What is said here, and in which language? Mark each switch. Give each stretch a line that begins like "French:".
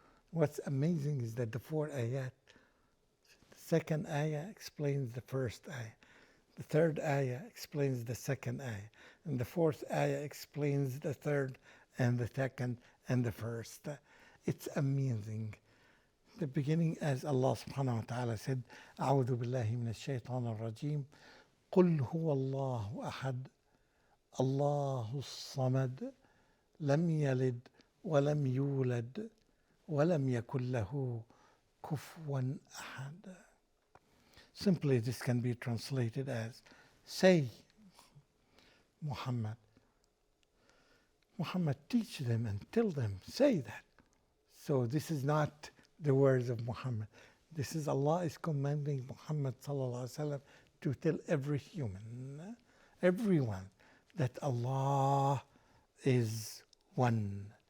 English: What's amazing is that the 4 ayat, the second ayah explains the first ayah, the third ayah explains the second ayah, and the fourth ayah explains the third and the second and the first. It's amazing. The beginning, as Allah subhanahu wa ta'ala said,
Arabic: أعوذ بالله من الشيطان الرجيم قل هو الله أحد الله الصمد لم يلد ولم يولد ولم يكن له كفوا أحد.
English: Simply, this can be translated as, say, Muhammad, teach them and tell them, say that. So this is not the words of Muhammad. This is Allah is commanding Muhammad sallallahu alaihi wasallam to tell every human, everyone, that Allah is one.